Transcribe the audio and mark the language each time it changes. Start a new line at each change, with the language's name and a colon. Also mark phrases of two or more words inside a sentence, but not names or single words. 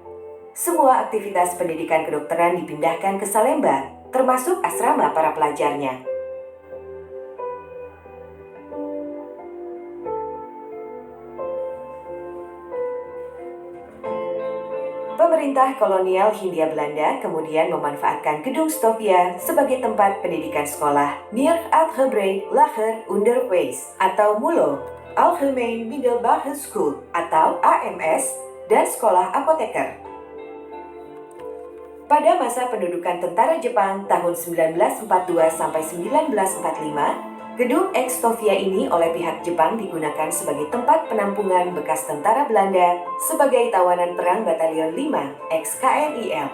Indonesian: Semua aktivitas pendidikan kedokteran dipindahkan ke Salemba, termasuk asrama para pelajarnya. Pemerintah kolonial Hindia Belanda kemudian memanfaatkan gedung Stovia sebagai tempat pendidikan sekolah Meer Uitgebreid Lager Onderwijs atau MULO, Algemeen Middelbare School atau AMS, dan sekolah apoteker. Pada masa pendudukan tentara Jepang tahun 1942 sampai 1945, gedung Ex Stovia ini oleh pihak Jepang digunakan sebagai tempat penampungan bekas tentara Belanda sebagai tawanan perang Batalion 5 ex KNIL.